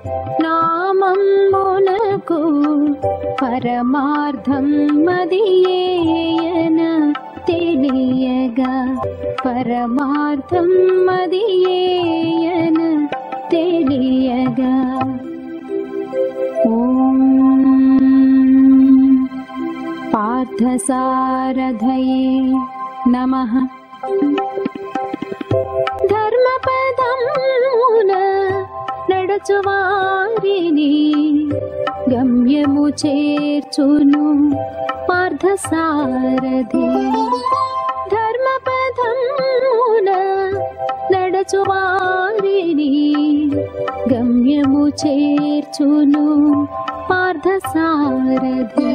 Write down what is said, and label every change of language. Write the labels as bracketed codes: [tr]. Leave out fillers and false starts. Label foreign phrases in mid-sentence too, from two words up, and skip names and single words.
[te] నామమునకు పరమార్థం మదియేయన తెలియగా పరమార్థం మదియేయన తెలియగా [sa] ఓం పార్థ पार्थसारथये नमः। [te] ధర్మపదమున నడచువారిని గమ్యము చేర్చును పార్థసారథి. ధర్మపదమున నడచువారిని గమ్యము చేర్చును పార్థసారథి.